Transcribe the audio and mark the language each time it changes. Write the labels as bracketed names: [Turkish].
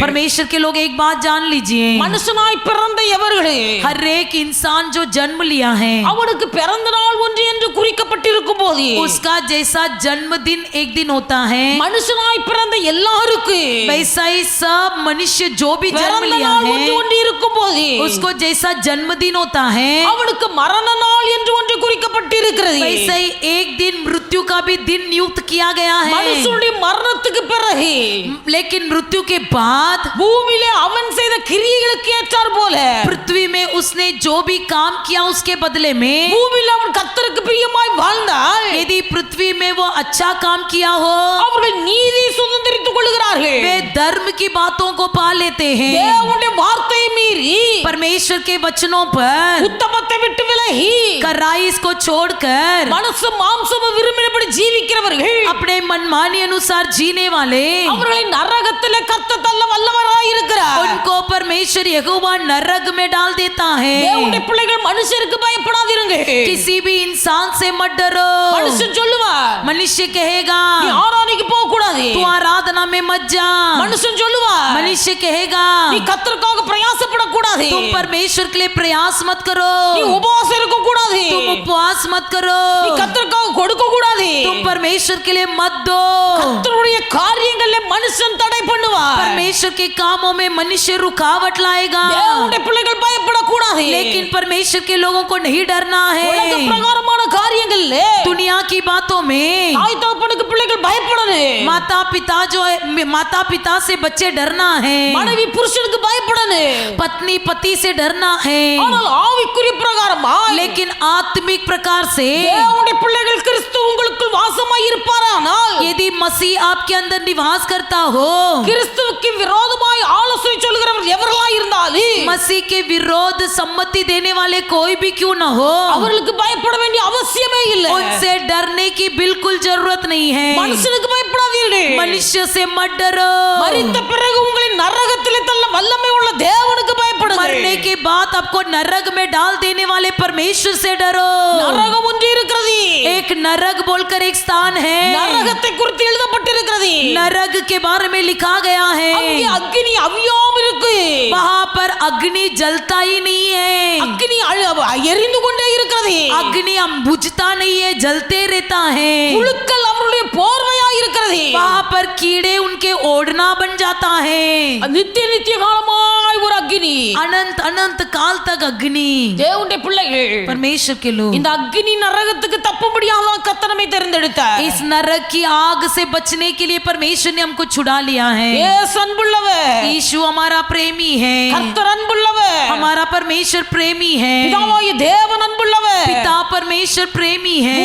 [Hindi] परमेश्वर के लोग एक बात जान लीजिए, [Tamil] மனுஷனாய் பிறந்த எவர்களே, [Hindi] हर एक इंसान जो जन्म लिया है, [Tamil] அவனுக்கு பிறந்த நாள் ஒன்று என்று குறிக்கப்பட்டிருக்கும் போது, [Hindi] उसका जैसा जन्मदिन एक दिन होता है, [Tamil] மனுஷனாய் பிறந்த எல்லாருக்கும் [Hindi] वैसा ही सब मनुष्य जो भी जन्म [Tamil] பிறந்த [Hindi] लिया [Tamil] நாள் ஒன்று [Hindi] है, [Tamil] ஒன்று இருக்கும் போது, [Hindi] उसको जैसा जन्मदिन होता है, [Tamil] அவனுக்கு மரண நாள் என்று ஒன்று குறிக்கப்பட்டிருக்கிறது. [Hindi] वैसे ही एक दिन मृत्यु का भी दिन नियुक्त किया गया है। [Tamil] மனுஷனுடைய மரணத்துக்கு பிறகு [Hindi] लेकिन मृत्यु के बाद [Tamil] பூமியிலே அவன் செய்த கிரியைகளுக்கு ஏற்றார் போல [Hindi] पृथ्वी में उसने जो भी काम किया उसके बदले में, [Tamil] பூமியில அவன் கர்த்தருக்கு பிரியமாய் வாழ்ந்தால், [Hindi] यदि पृथ्वी में वो अच्छा काम किया हो, [Tamil] அவர்கள் நீதி சுதந்திரித்துக் கொள்கிறார்கள். [Hindi] वे धर्म की बातों को पा लेते हैं। [Tamil] தேவனுடைய வார்த்தையை மீறி [Hindi] परमेश्वर के वचनों पर [Tamil] உத்தமத்தை விட்டு விலகி [Hindi] कराइस को छोड़कर [Tamil] மனசு மாம்சம் விரும்பினபடி ஜீவிக்கிறவர்கள், [Hindi] अपने मनमानी अनुसार जीने वाले, [Tamil] அவர்களை நரகத்திலே கர்த்தர் தள்ள வல்லவராய் இருக்கிறார். [Hindi] उनको परमेश्वर यहोवा नरक में डाल देता है। [Tamil] தேவனுடைய பிள்ளைகள் மனுஷருக்கு பயப்படாதீருங்க. [Hindi] किसी भी इंसान से मत डरो। [Tamil] மனுஷன் சொல்லுவார், [Hindi] मनुष्य कहेगा [Tamil] நீ ஆராதனைக்கு போக கூடாது. [Hindi] तू आराधना में मत जा। [Tamil] மனுஷன் சொல்லுவார், [Hindi] मनुष्य कहेगा [Tamil] நீ கர்த்தருக்காக பிரயாசப்படக்கூடாது. [Hindi] तुम परमेश्वर के लिए प्रयास मत करो, [Tamil] நீ உபவாசம் இருக்க கூடாது. [Hindi] तुम उपवास मत करो, [Tamil] நீ கர்த்தருக்காக கொடுக்க கூடாது. [Hindi] तुम परमेश्वर के लिए मत दो। [Tamil] கர்த்தருடைய காரியங்களிலே மனுஷன் தடை பண்ணுவார். [Hindi] परमेश्वर के कामों में मनुष्य रुकावट लाएगा, [Tamil] தேவனுடைய பிள்ளைகள் பயப்படக்கூடாது. [Hindi] लेकिन परमेश्वर के लोगों को नहीं डरना [Tamil] உலக [Hindi] है। [Tamil] பிரகாரமான காரியங்கள்ல [Hindi] दुनिया की बातों में [Tamil] தாய் தகப்பனுக்கு பிள்ளைகள் பயப்படணும். [Hindi] माता पिता से बच्चे डरना है, [Tamil] மனைவி புருஷனுக்கு பயப்படணும். [Hindi] पत्नी पति से डरना है, [Tamil] ஆனால் ஆவிக்குரிய பிரகாரமா [Hindi] लेकिन आत्मिक प्रकार से [Tamil] தேவனுடைய பிள்ளைகள் கிறிஸ்து உங்களுக்குள் வாசமாய் இருப்பாரானால் [Hindi] यदि मसीह आपके अंदर निवास करता हो, [Tamil] கிறிஸ்துவுக்கு விரோதமாய் ஆலோசனை சொல்கிறவர் எவர்களாய் இருந்தாலும் [Hindi] मसीह के विरोध सम्मति देने वाले कोई भी क्यों न हो, [Tamil] அவர்களுக்கு பயப்பட வேண்டிய அவசியமே இல்லை. [Hindi] उनसे डरने की बिल्कुल जरूरत नहीं है. [Tamil] மனுஷனுக்கு பயப்படாதீர்கள். [Hindi] मनुष्य से मत डरो, [Tamil] மரித்த பிறகு உங்களை நரகத்திலே தள்ள வல்லமை உள்ள தேவனுக்கு பயப்படுங்கள். [Hindi] मरने के बाद आपको नरक में डाल देने वाले परमेश्वर से डरो. [Tamil] நரகம் ஒன்று இருக்கிறது. [Hindi] एक नरक बोलकर एक स्थान है, [Tamil] நரகத்தை குறித்து எழுதப்பட்டிருக்கிறது. [Hindi] नरक के बारे में लिखा गया है. [Tamil] அங்கே அக்னி அவியாம இருக்கு. [Hindi] वहां पर अग्नि जलता ही नहीं है, [Tamil] அக்னி எரிந்து கொண்டே இருக்கிறது. [Hindi] अग्नि हम बुझता नहीं है, जलते रहता है. [Tamil] புழுக்கள் அவருடைய போர்வையா இருக்கிறது. [Hindi] वहां पर कीड़े उनके ओढ़ना बन जाता है. [Tamil] நித்திய நித்திய காலமாய் ஒரு அக்னி. [Hindi] अनंत अनंत काल तक अग्नि. [Tamil] தேவனுடைய பிள்ளைகள் [Hindi] परमेश्वर के लोग [Tamil] இந்த அக்னி நரகத்துக்கு தப்பும்படியாக கர்த்தர் நம்மை தெரிந்தெடுத்தார். [Hindi] इस नरक की आग से बचने के लिए परमेश्वर ने हमको छुड़ा लिया है. [Tamil] இயேசு அன்புள்ளவர். [Hindi] यीशु हमारा प्रेमी है, [Tamil] கர்த்தர் அன்புள்ளவர். [Hindi] हमारा परमेश्वर प्रेमी है, [Tamil] பிதாவாகிய தேவன் அன்புள்ளவர். [Hindi] पिता परमेश्वर प्रेमी है,